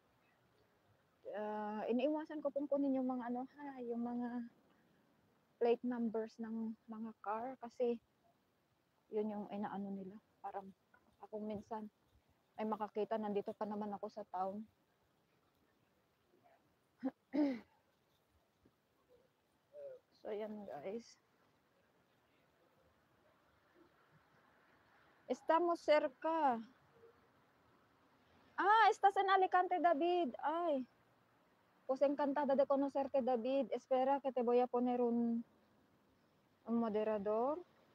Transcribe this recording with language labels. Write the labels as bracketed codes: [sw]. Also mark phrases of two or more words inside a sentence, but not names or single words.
[tl] Iniiwasan ko pong kunin yung mga ano yung mga [en] plate numbers [tl] ng mga car kasi yun yung inaano nila. Parang ako minsan ay makakita nandito pa naman ako sa town. So yan guys. [es] Estamos cerca. Estás en Alicante, David. Ay. Pues encantada de conocerte, David. Espera que te voy a poner un moderador.